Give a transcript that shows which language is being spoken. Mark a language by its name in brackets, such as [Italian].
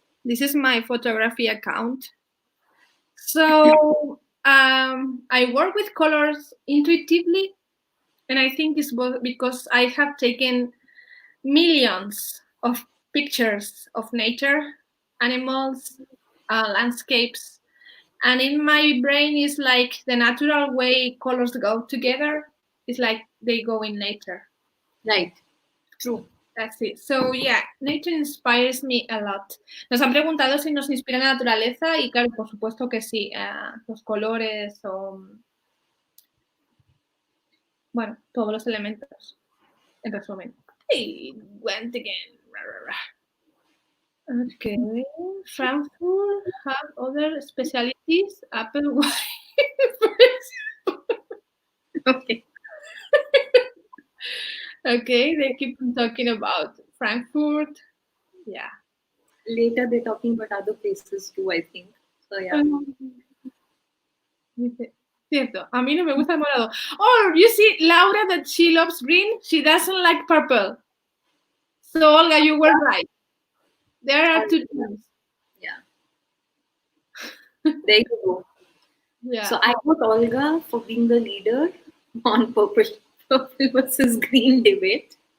[English] This is my photography account. So I work with colors intuitively, and I think it's because I have taken millions of pictures of nature, animals, landscapes, and in my brain is like the natural way colors go together. It's like they go in nature. Right. True. That's it. So yeah, nature inspires me a lot. [Spanish] Nos han preguntado si nos inspira la naturaleza y claro, por supuesto que sí. Los colores o, bueno, todos los elementos. En resumen. [English] Hey, went again. Okay. Frankfurt have other specialties. Apple wine. Okay. Okay, they keep on talking about Frankfurt. Yeah. Later they're talking about other places too, I think. So yeah. [Spanish] Dice, cierto, a mí no me gusta el morado. [English] Oh, you see, Laura, that she loves green. She doesn't like purple. So, Olga, you were right. There are two things. Yeah. There you go. Yeah. So I vote Olga for being the leader on purple versus green debate.